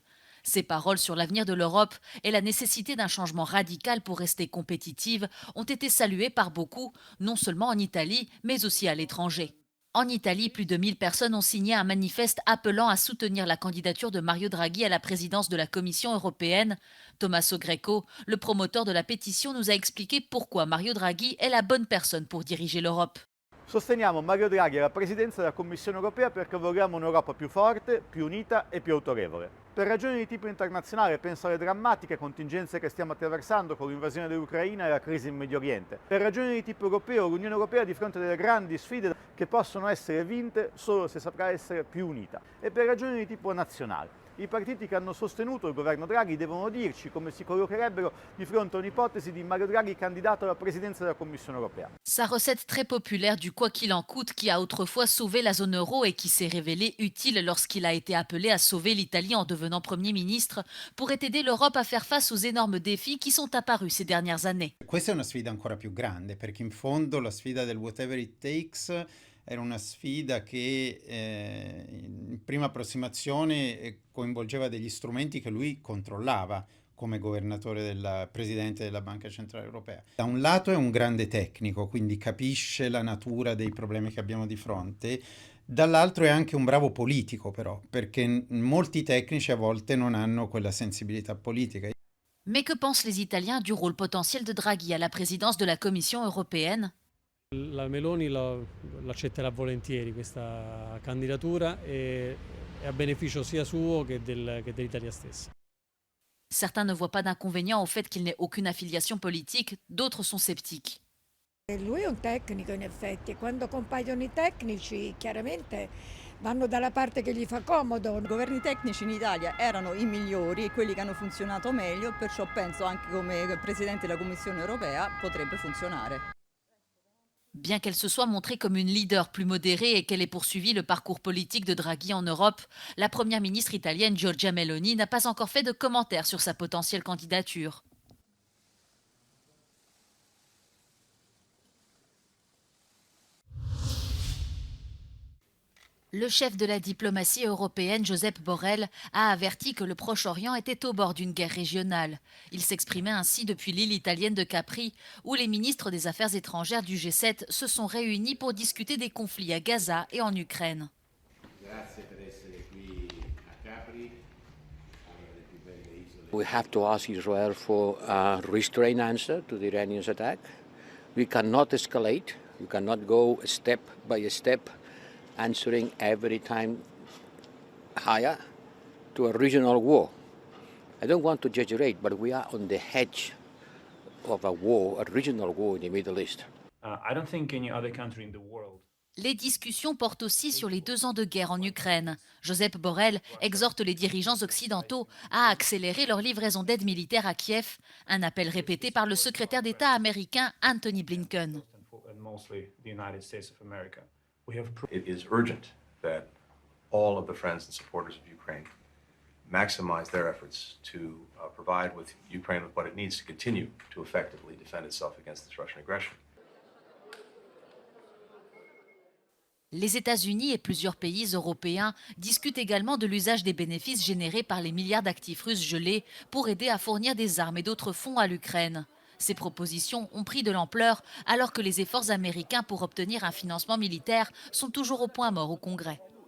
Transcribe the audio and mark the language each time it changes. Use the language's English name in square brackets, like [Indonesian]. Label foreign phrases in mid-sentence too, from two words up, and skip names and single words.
[French] Ses paroles sur l'avenir de l'Europe et la nécessité d'un changement radical pour rester compétitive ont été saluées par beaucoup, non seulement en Italie, mais aussi à l'étranger. En Italie, plus de 1000 personnes ont signé un manifeste appelant à soutenir la candidature de Mario Draghi à la présidence de la Commission européenne. Tommaso Greco, le promoteur de la pétition, nous a expliqué pourquoi Mario Draghi est la bonne personne pour diriger l'Europe. [Italian] Sosteniamo Mario Draghi alla presidenza della Commissione europea perché vogliamo un'Europa più forte, più unita e più autorevole. Per ragioni di tipo internazionale penso alle drammatiche contingenze che stiamo attraversando con l'invasione dell'Ucraina e la crisi in Medio Oriente. Per ragioni di tipo europeo l'Unione Europea è di fronte a delle grandi sfide che possono essere vinte solo se saprà essere più unita. E per ragioni di tipo nazionale. I partiti che hanno sostenuto il governo Draghi devono dirci come si collocherebbero di fronte a un'ipotesi di Mario Draghi candidato alla presidenza della Commissione europea. [French] Sa recette très populaire du quoi qu'il en coûte qui a autrefois sauvé la zone euro et qui s'est révélée utile lorsqu'il a été appelé à sauver l'Italie en devenant Premier ministre, pourrait aider l'Europe à faire face aux énormes défis qui sont apparus ces dernières années. [Italian] Questa è una sfida ancora più grande perché in fondo la sfida del [English] whatever it takes [Italian] era una sfida che in prima approssimazione coinvolgeva degli strumenti che lui controllava come governatore presidente della Banca Centrale Europea. Da un lato è un grande tecnico, quindi capisce la natura dei problemi che abbiamo di fronte, dall'altro è anche un bravo politico però, perché molti tecnici a volte non hanno quella sensibilità politica. [French] Mais que pensent les Italiens du rôle potentiel de Draghi à la présidence de la Commission européenne ? [Italian] La Meloni l'accetterà volentieri questa candidatura e a beneficio sia suo che dell'Italia stessa. [French] Certains ne voient pas d'inconvénient au fait qu'il n'ait aucune affiliation politique, d'autres sont sceptiques. [Italian] Lui è un tecnico in effetti, quando compaiono i tecnici chiaramente vanno dalla parte che gli fa comodo. I governi tecnici in Italia erano i migliori e quelli che hanno funzionato meglio, perciò penso anche come Presidente della Commissione europea potrebbe funzionare. [French] Bien qu'elle se soit montrée comme une leader plus modérée et qu'elle ait poursuivi le parcours politique de Draghi en Europe, la première ministre italienne Giorgia Meloni n'a pas encore fait de commentaires sur sa potentielle candidature. Le chef de la diplomatie européenne, Josep Borrell, a averti que le Proche-Orient était au bord d'une guerre régionale. Il s'exprimait ainsi depuis l'île italienne de Capri, où les ministres des Affaires étrangères du G7 se sont réunis pour discuter des conflits à Gaza et en Ukraine. [English] We have to ask Israel for a restrained answer to the Iranian attack. We cannot escalate. We cannot go step by step answering every time higher to a regional war. I don't want to exaggerate, but we are on the edge of a war, a regional war in the Middle East. I don't think any other country in the world. [French] Les discussions portent aussi sur les 2 ans de guerre en Ukraine. Josep Borrell exhorte les dirigeants occidentaux à accélérer leur livraison d'aide militaire à Kiev, un appel répété par le secrétaire d'État américain Antony Blinken. [English] It is urgent that all of the friends and supporters of Ukraine maximize their efforts to provide with Ukraine with what it needs to continue to effectively defend itself against this Russian aggression. [French] Les États-Unis et plusieurs pays européens discutent également de l'usage des bénéfices générés par les milliards d'actifs russes gelés pour aider à fournir des armes et d'autres fonds à l'Ukraine. Ces propositions ont pris de l'ampleur alors que les efforts américains pour obtenir un financement militaire sont toujours au point mort au Congrès.